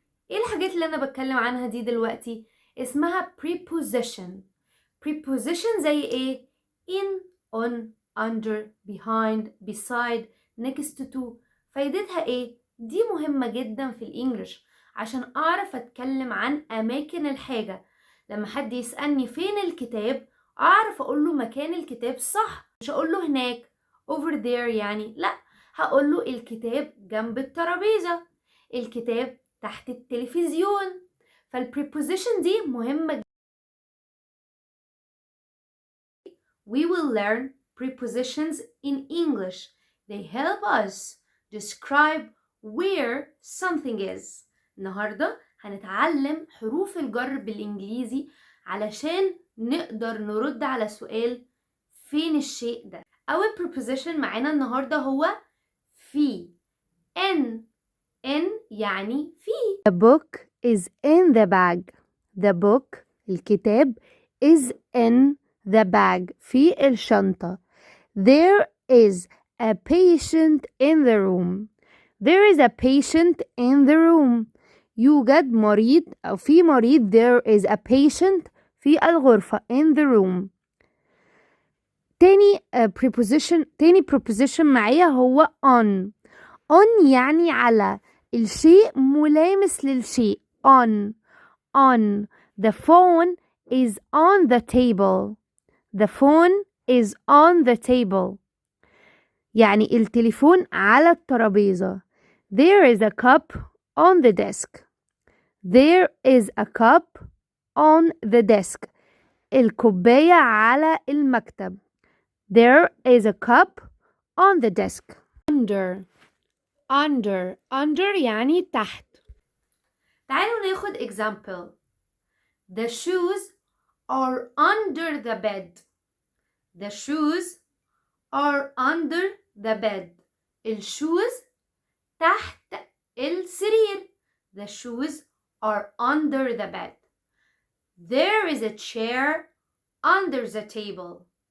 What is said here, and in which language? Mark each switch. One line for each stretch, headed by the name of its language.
Arabic: ايه الحاجات اللي انا بتكلم عنها دي دلوقتي؟ اسمها preposition.
English: preposition
Arabic: زي ايه؟
English: in, on, under, behind, beside, next to.
Arabic: فايدتها ايه؟ دي مهمة جدا في الانجليش عشان اعرف اتكلم عن اماكن الحاجة. لما حد يسألني فين الكتاب اعرف اقوله مكان الكتاب صح. مش اقوله هناك
English: over there
Arabic: يعني، لا، هقوله الكتاب جنب الترابيزة، الكتاب تحت التلفزيون. فالpreposition دي مهمة.
English: We will learn prepositions in English. They help us describe where something is.
Arabic: النهاردة هنتعلم حروف الجر بالإنجليزي علشان نقدر نرد على سؤال فين الشيء ده. أول preposition معانا النهاردة هو في. N يعني في.
English: The book is in the bag. The book
Arabic: الكتاب
English: is in the bag
Arabic: في الشنطة.
English: There is a patient in the room. There is a patient in the room.
Arabic: يوجد مريض أو في مريض.
English: There is a patient
Arabic: في الغرفة
English: in the room.
Arabic: تاني preposition معايا هو on. on يعني على الشيء ملامس للشيء.
English: on. The phone is on the table. The phone is on the table.
Arabic: يعني التليفون على الترابيزة.
English: There is a cup on the desk. There is a cup on the desk.
Arabic: الكوباية على المكتب.
English: There is a cup on the desk.
Arabic: under يعني تحت. تعالوا ناخد example.
English: The shoes are under the bed. The shoes are under the bed.
Arabic: الشوز تحت السرير.
English: The shoes are under the bed. There is a chair under the table.